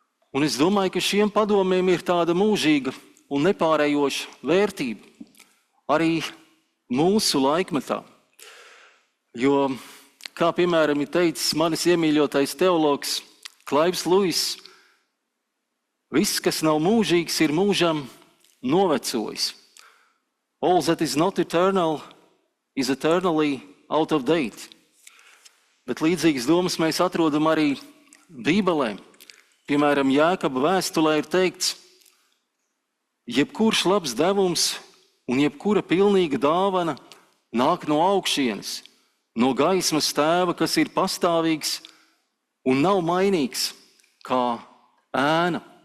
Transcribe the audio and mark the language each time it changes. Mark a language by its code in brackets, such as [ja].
[lv] Un es domāju, ka šiem padomiem ir tāda mūžīga un nepārējoša vērtība arī mūsu laikmetā. Jo, kā piemēram ir teicis manis iemīļotais teologs Klaivs Luis, viss, kas nav mūžīgs, ir mūžam novecojis. [en] All that is not eternal is eternally out of date. [lv] Bet līdzīgas domas mēs atrodam arī Bībelē. Piemēram, Jēkaba vēstulē ir teikts, jebkurš labs devums un jebkura pilnīga dāvana nāk no augšienes, no gaismas Tēva, kas ir pastāvīgs un nav mainīgs kā ēna.